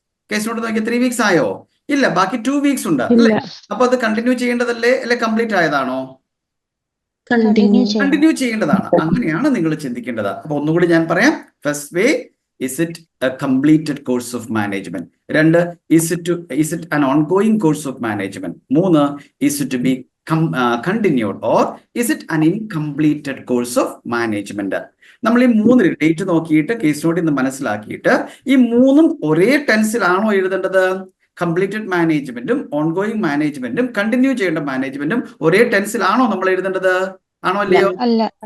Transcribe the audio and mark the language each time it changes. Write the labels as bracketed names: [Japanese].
[Malayalam] Case not നോക്കിയാൽ [English] 3 weeks [Malayalam] ആയോ? ഇല്ല, ബാക്കി [English] 2 weeks [Malayalam] ഉണ്ട് അല്ലേ? അപ്പൊ അത് കണ്ടിന്യൂ ചെയ്യേണ്ടതല്ലേ, അല്ലെ കംപ്ലീറ്റ് ആയതാണോ? കണ്ടിന്യൂ ചെയ്യേണ്ടതാണ്. അങ്ങനെയാണ് നിങ്ങൾ ചിന്തിക്കേണ്ടത്. അപ്പൊ ഒന്നുകൂടി ഞാൻ പറയാം. [English] First way, is it a completed course of management? 2, is it an ongoing course of management? 3, is it to be continued or is it an incompleted course of management? [Malayalam] നമ്മൾ ഈ 3 ഡേറ്റ് നോക്കിയിട്ട് കേസ് നോട്ട് ഇന്ന് മനസ്സിലാക്കിയിട്ട് ഈ 3ഉം ഒരേ ടെൻസിലാണോ എഴുതേണ്ടത്? Completed മാനേജ്മെന്റും ongoing മാനേജ്മെന്റും കണ്ടിന്യൂ ചെയ്യേണ്ട മാനേജ്മെന്റും ഒരേ ടെൻസിലാണോ നമ്മൾ എഴുതേണ്ടത്? ആണോ അല്ലയോ? അല്ല.